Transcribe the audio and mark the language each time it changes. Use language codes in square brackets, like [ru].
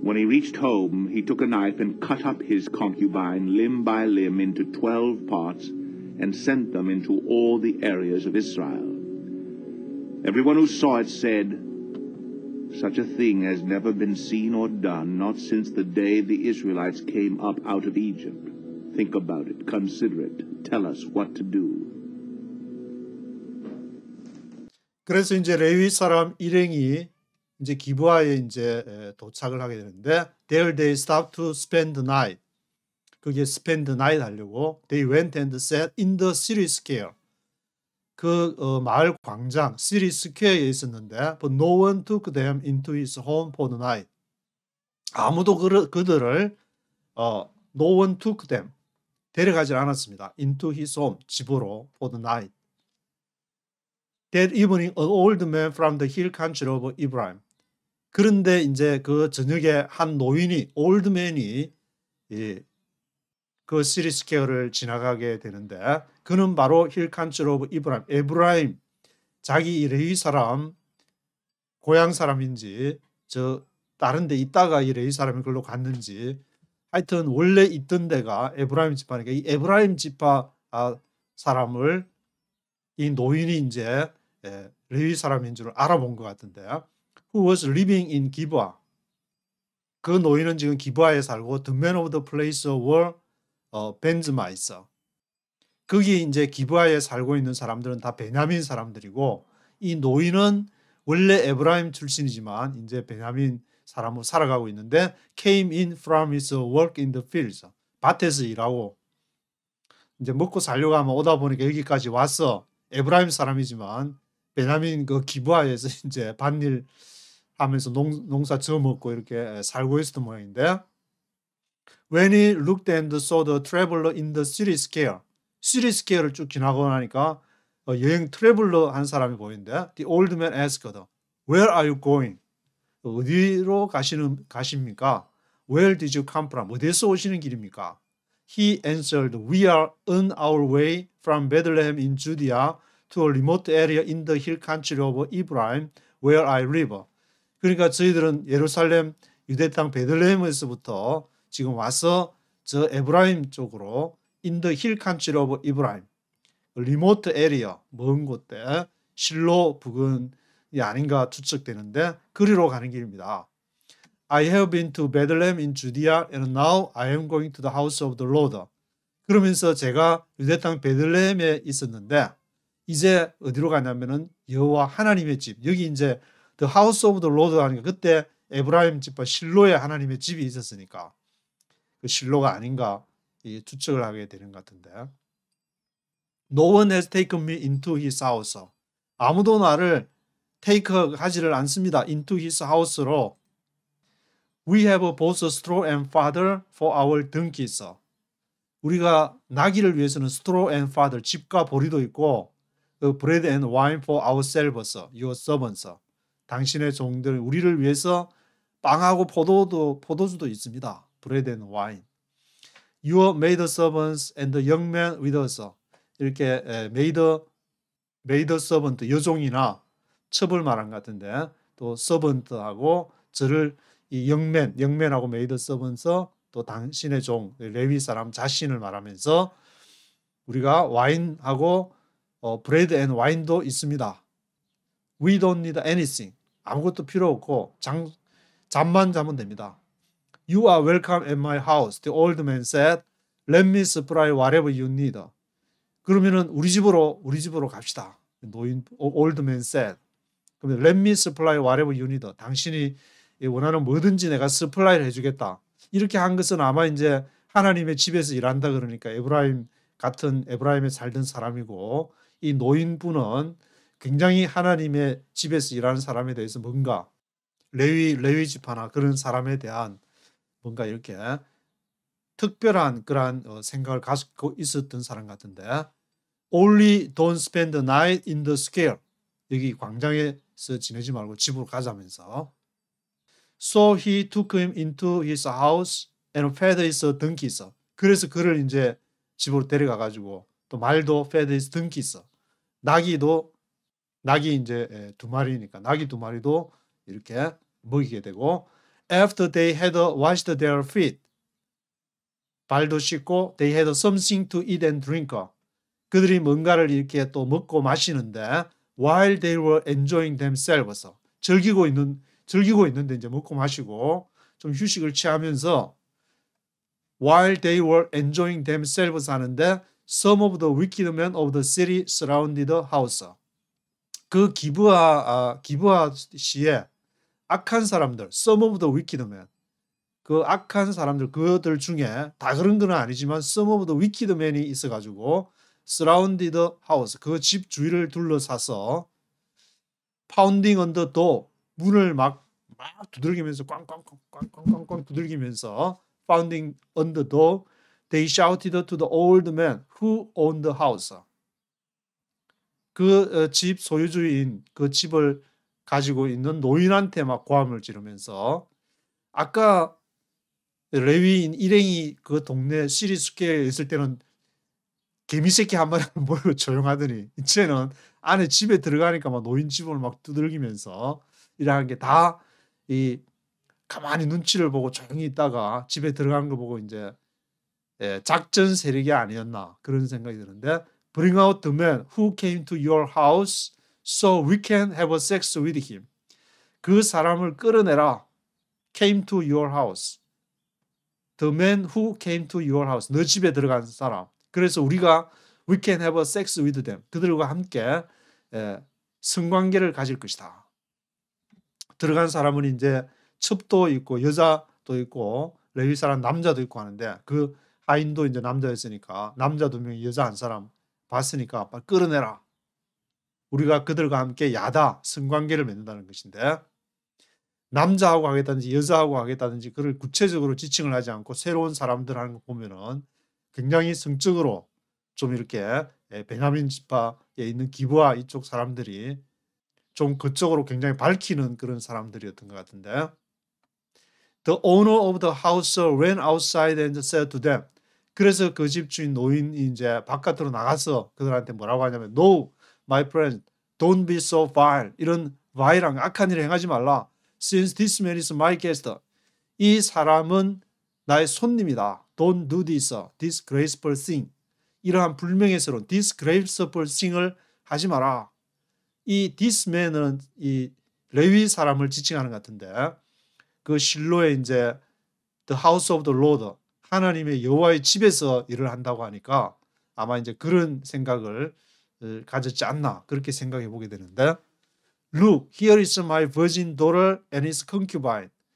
[en] When he reached home, he took a knife and cut up his concubine limb by limb into 12 parts and sent them into all the areas of Israel. Everyone who saw it said, "Such a thing has never been seen or done, not since the day the Israelites came up out of Egypt. Think about it, consider it, tell us what to do." [ko] 그래서 이제 레위 사람 일행이 이제 기브아에 이제 도착을 하게 되는데, [en] there they stopped to spend the night. [ko] 그게 [en] spend the night [ko] 하려고 [en] they went and sat in the city square. [ko] 그 마을 광장 city square에 있었는데, [en] but no one took them into his home for the night. [ko] 아무도 그들을 [en] no one took them [ko] 데려가지 않았습니다. [en] into his home [ko] 집으로 [en] for the night. That evening, an old man from the hill country of Ephraim. [ko] 그런데 이제 그 저녁에 한 노인이, 올드맨이 그 시리스케어를 지나가게 되는데, 그는 바로 힐 칸트리 오브 이브라임, 에브라임, 자기 레위 사람, 고향 사람인지, 저 다른 데 있다가 이 레위 사람이 그걸로 갔는지, 하여튼 원래 있던 데가 에브라임 지파니까 이 에브라임 지파 사람을 이 노인이 이제 레위 사람인 줄 알아본 것 같은데, [en] who was living in Gibeah. [ko] 그 노인은 지금 기브아에 살고, [en] the men of the place were Benjamites. [ko] 거기 이제 기브아에 살고 있는 사람들은 다 베냐민 사람들이고, 이 노인은 원래 에브라임 출신이지만 이제 베냐민 사람으로 살아가고 있는데, [en] came in from his work in the fields. [ko] 밭에서 일하고 이제 먹고 살려고 하면 오다 보니까 여기까지 와서, 에브라임 사람이지만 베냐민 그 기브아에서 이제 밭일 하면서 농사 지어먹고 이렇게 살고 있었던 모양인데, [en] when he looked and saw the traveler in the city square, [ko] city square를 쭉 지나고 나니까 여행 트래블러 한 사람이 보이는데, [en] the old man asked, where are you going? [ko] 어디로 가십니까? [en] Where did you come from? [ko] 어디에서 오시는 길입니까? [en] He answered, we are on our way from Bethlehem in Judea to a remote area in the hill country of Ephraim, where I live. [ko] 그러니까 저희들은 예루살렘 유대 땅 베들레헴에서부터 지금 와서 저 에브라임 쪽으로 [en] in the hill country of Ephraim, [ko] 리모트 에리어, 먼 곳에 실로 부근이 아닌가 추측되는데, 그리로 가는 길입니다. [en] I have been to Bethlehem in Judea and now I am going to the house of the Lord. [ko] 그러면서 제가 유대 땅 베들레헴에 있었는데 이제 어디로 가냐면은 여호와 하나님의 집, 여기 이제 [en] The House of the Lord [ko] 하니까 그때 에브라임 집과 실로에 하나님의 집이 있었으니까 그 실로가 아닌가 추측을 하게 되는 것 같은데, [en] No one has taken me into his house. [ko] 아무도 나를 하지를 않습니다. [en] into his house로. We have both straw and fodder for our donkeys. [ko] 우리가 나귀를 위해서는 [en] straw and fodder, [ko] 집과 보리도 있고, [en] bread and wine for ourselves, your servants. [ko] 당신의 종들, 우리를 위해서 빵하고 포도주도 있습니다. [en] bread and wine. Your maid servants and the young men with us. [ko] 이렇게 maid servant, 여종이나 첩을 말한 것 같은데, 또 servant하고 저를 이 영맨하고 메이드 서번서, 또 당신의 종 레위 사람 자신을 말하면서 우리가 와인하고 브레드 앤 와인도 있습니다. [en] We don't need anything. [ko] 아무것도 필요 없고 잠만 자면 됩니다. [en] You are welcome at my house. The old man said, Let me supply whatever you need. [ko] 그러면은 우리 집으로 갑시다. [en] 노인 old man said. 그러면 Let me supply whatever you need. [ko] 당신이 원하는 뭐든지 내가 서플라이를 해주겠다. 이렇게 한 것은 아마 이제 하나님의 집에서 일한다 그러니까 에브라임에 살던 사람이고, 이 노인분은 굉장히 하나님의 집에서 일하는 사람에 대해서 뭔가 레위 지파나 그런 사람에 대한 뭔가 이렇게 특별한 그런 생각을 가지고 있었던 사람 같은데, [en] Only don't spend the night in the square. [ko] 여기 광장에서 지내지 말고 집으로 가자면서. [en] So he took him into his house and fed his donkeys. [ko] 그래서 그를 이제 집으로 데려가 가지고 또 말도 [en] fed his donkeys. [ko] 낙이 이제 두 마리니까 낙이 두 마리도 이렇게 먹이게 되고, [en] after they had washed their feet. [ko] 발도 씻고 [en] they had something to eat and drink. [ko] 그들이 뭔가를 이렇게 또 먹고 마시는데 [en] while they were enjoying themselves. [ko] 즐기고 있는데 이제 먹고 마시고 좀 휴식을 취하면서 [en] while they were enjoying themselves [ko] 하는데 [en] some of the wicked men of the city surrounded the house. [ko] 그 기브아 시에 악한 사람들, [en] some of the wicked men, [ko] 그 악한 사람들, 그들 중에 다 그런 건 아니지만 some of the wicked men이 있어가지고 [en] surrounded the house, [ko] 그 집 주위를 둘러싸서 [en] pounding on the door, [ko] 문을 막 두들기면서 꽝꽝꽝꽝꽝꽝 두들기면서 pounding on the door, [en] they shouted to the old man who owned the house. [ko] 그 집 소유주인, 그 집을 가지고 있는 노인한테 막 고함을 지르면서, 아까 레위인 일행이 그 동네 시리스퀘어에 있을 때는 개미새끼 한 마리 모이고 조용하더니 이제는 안에 집에 들어가니까 막 노인 집을 막 두들기면서 이러는 게 다 이 가만히 눈치를 보고 조용히 있다가 집에 들어간 거 보고 이제 작전 세력이 아니었나 그런 생각이 드는데, [en] Bring out the man who came to your house so we can have sex with him. [ko] 그 사람을 끌어내라. [en] Came to your house. The man who came to your house. [ko] 너 집에 들어간 사람. 그래서 우리가 [en] we can have sex with them. [ko] 그들과 함께 성관계를 가질 것이다. 들어간 사람은 이제 첩도 있고 여자도 있고 레위 사람 남자도 있고 하는데, 그 하인도 이제 남자였으니까 남자 2명이 여자 1사람 봤으니까 빨리 끌어내라. 우리가 그들과 함께 야다 성관계를 맺는다는 것인데, 남자하고 하겠다든지 여자하고 하겠다든지 그를 구체적으로 지칭을 하지 않고 새로운 사람들 하는 거 보면은 굉장히 성적으로 좀 이렇게 베냐민 지파에 있는 기브아 이쪽 사람들이 좀 그쪽으로 굉장히 밝히는 그런 사람들이었던 것 같은데, [en] The owner of the house ran outside and said to them. [ko] 그래서 그 집 주인 노인이 이제 바깥으로 나가서 그들한테 뭐라고 하냐면 [en] No, my friend, don't be so vile. [ko] 이런 vile한 악한 일을 행하지 말라. [en] Since this man is my guest. [ko] 이 사람은 나의 손님이다. [en] Don't do this disgraceful thing. [ko] 이러한 불명예스러운 disgraceful thing을 하지 마라. 이 this man은 이 레위 사람을 지칭하는 것 같은데, 그 실로에 이제 the house of the Lord, 하나님의 여호와의 집에서 일을 한다고 하니까 아마 이제 그런 생각을 가졌지 않나 그렇게 생각해 보게 되는데, [en] Look, here is my virgin daughter and his concubine.